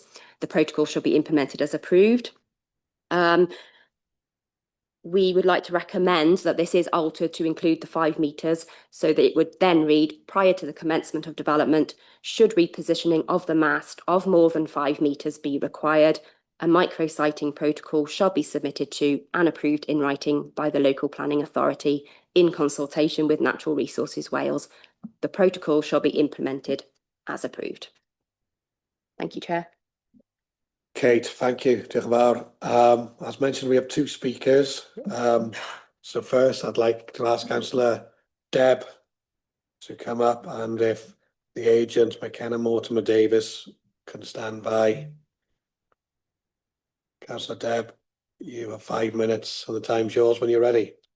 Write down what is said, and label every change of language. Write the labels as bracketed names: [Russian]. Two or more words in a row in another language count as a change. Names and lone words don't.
[English] The protocol shall be implemented as approved. We would like to recommend that this is altered to include the 5 metres, so that it would then read, prior to the commencement of development, should repositioning of the mast of more than 5 metres be required, a micro-siting protocol shall be submitted to and approved in writing by the local planning authority in consultation with Natural Resources Wales. The protocol shall be implemented as approved. Thank you, Chair. Kate, thank you. [Welsh] Diolch yn fawr. [English] As mentioned, we have 2 speakers. So first, I'd like to ask Councillor Deb to come up, and if the agent, McKenna Mortimer Davis, can stand by. Councillor Deb, you have 5 minutes, so the time's yours when you're ready.